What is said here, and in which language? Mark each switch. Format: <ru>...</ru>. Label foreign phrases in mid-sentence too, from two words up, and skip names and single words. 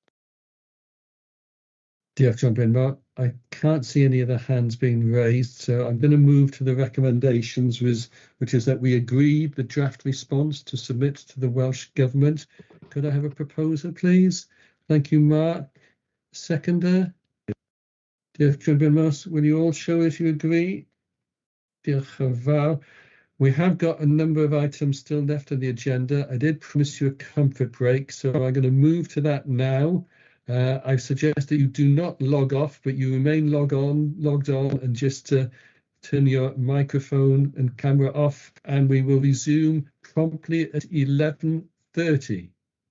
<cy>Diolch, John Brynmore.</cy> <en>I can't see any other hands being raised, so I'm going to move to the recommendations, which is that we agree the draft response to submit to the Welsh Government. Could I have a proposer, please? Thank you, Mark. Seconder?</en> <cy>Diolch yn fawr.</cy> <en>Will you all show if you agree?</en> <cy>Diolch yn fawr.</cy> <en>We have got a number of items still left on the agenda. I did promise you a comfort break, so I'm going to move to that now. I suggest that you do not log off, but you remain logged on, and just turn your microphone and camera off, and we will resume promptly at 11:30.</en>